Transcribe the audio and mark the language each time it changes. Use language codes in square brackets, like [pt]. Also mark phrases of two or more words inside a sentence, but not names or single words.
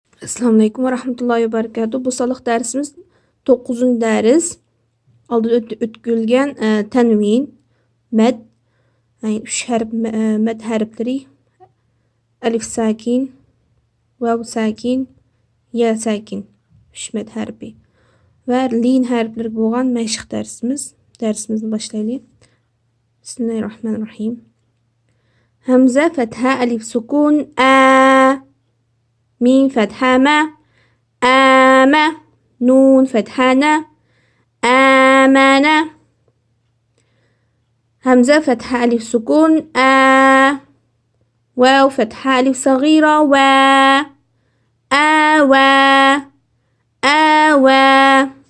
[uz] Assalomu alaykum va rahmatullohi va barakatuh. Bu sonliq darsimiz 9-dars. Oldin o'tkazilgan tanvin, mad, ya'ni 3 harf mad harflari, alif sakin, vav sakin, ya sakin, 3 mad harfi va lin harflari bo'lgan mashq darsimiz. Darsimizni boshlaylik. Bismillahirrohmanirrohim. Hamza fatha alif sukun a, [ar] ميم فتحة ما، آمة، نون فتحة نا، آمنة. همزة فتحة ألف سكون آ، واو فتحة ألف صغيرة و، آوى، آوى.